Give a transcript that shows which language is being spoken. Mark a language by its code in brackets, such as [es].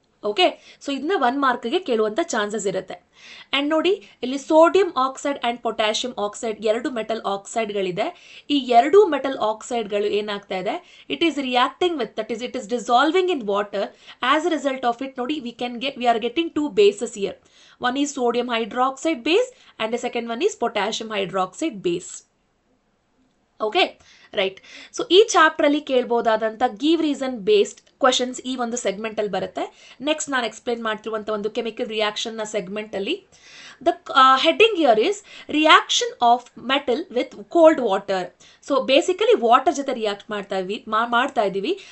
[kn] Okay, so ಇದನ್ನ 1 ಮಾರ್ಕ್ಗೆ ಕೇಳುವಂಥ chances ಇರುತ್ತೆ. ಆ್ಯಂಡ್ ನೋಡಿ, ಇಲ್ಲಿ sodium oxide and potassium oxide ಎರಡು ಮೆಟಲ್ ಆಕ್ಸೈಡ್ಗಳಿದೆ. ಈ ಎರಡು ಮೆಟಲ್ ಆಕ್ಸೈಡ್ಗಳು ಏನಾಗ್ತಾ ಇದೆ, [en] It is reacting with, it is dissolving in water. As a result of it ನೋಡಿ, we are getting 2 bases here. One is sodium hydroxide base and the second one is potassium hydroxide base. Okay, right. [kn] So ಈ ಚಾಪ್ಟ್ರಲ್ಲಿ ಕೇಳ್ಬೋದಾದಂಥ give reason based questions ಈ ಒಂದು ಸೆಗ್ಮೆಂಟಲ್ಲಿ ಬರುತ್ತೆ. Next ನಾನು explain ಮಾಡ್ತಿರುವಂಥ ಒಂದು chemical ರಿಯಾಕ್ಷನ್ನ ಸೆಗ್ಮೆಂಟಲ್ಲಿ [en] The heading here is reaction of metal with cold water. [kn] So basically water ಜೊತೆ react ಮಾಡ್ತಾ ಇದ್ದೀವಿ.